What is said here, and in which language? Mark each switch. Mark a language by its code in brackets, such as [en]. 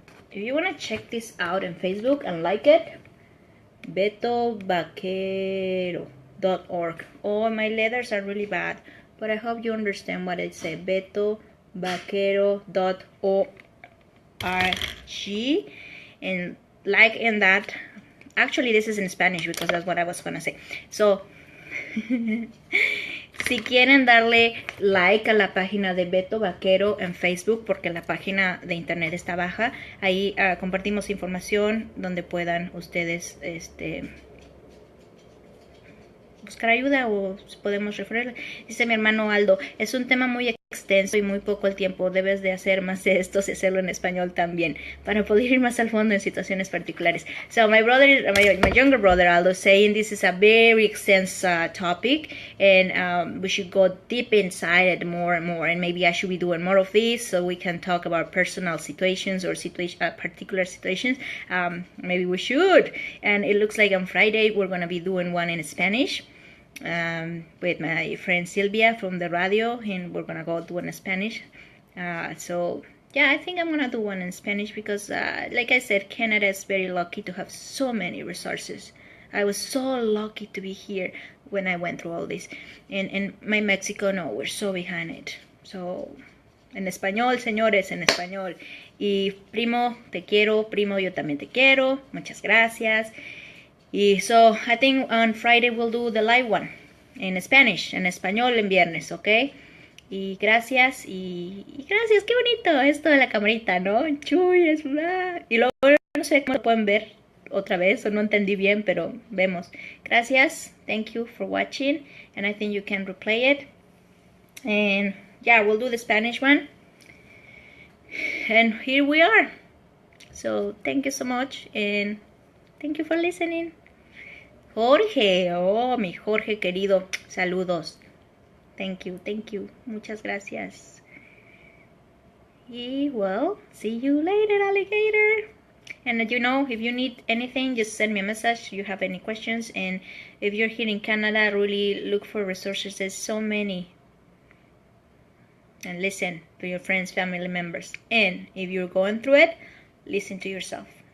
[en] If you want to check this out on Facebook and like it, betovaquero.org. Oh, my letters are really bad, but I hope you understand what I say. betovaquero.org. And like in that, actually this is in Spanish because that's what I was gonna say. [es] So si quieren darle like a la página de Beto Vaquero en Facebook, porque la página de internet está baja, ahí compartimos información donde puedan ustedes buscar ayuda o podemos referirle. Dice mi hermano Aldo, es un tema muy extenso y muy poco el tiempo, debes de hacer más de esto y hacerlo en español también, para poder ir más al fondo en situaciones particulares. [en] So my younger brother Aldo is saying this is a very extensive topic, and we should go deep inside it more and more, and maybe I should be doing more of this so we can talk about personal situations or particular situations. Maybe we should, and it looks like on Friday we're going to be doing one in Spanish. With my friend Sylvia from the radio, and we're gonna go do it in Spanish. So yeah, I think I'm gonna do one in Spanish because like I said, Canada is very lucky to have so many resources. I was so lucky to be here when I went through all this, and my Mexico, no, we're so behind it. [es] So en español, señores, en español. Y primo, te quiero. Primo, yo también te quiero. Muchas gracias. [en] So I think on Friday we'll do the live one in Spanish, [es] en español en viernes, [en] okay? [es] Y gracias, y gracias, qué bonito esto de la camarita, ¿no? Chuy, es una... Y luego no sé cómo lo pueden ver otra vez, o no entendí bien, pero vemos. [en] Gracias, thank you for watching, and I think you can replay it. And yeah, we'll do the Spanish one. And here we are. So thank you so much, and thank you for listening. [es] Jorge, oh, mi Jorge querido, saludos. [en] Thank you, [es] muchas gracias. [en] Y well, see you later, alligator. And you know, if you need anything, just send me a message. You have any questions, and if you're here in Canada, really look for resources. There's so many. And listen to your friends, family members. And if you're going through it, listen to yourself.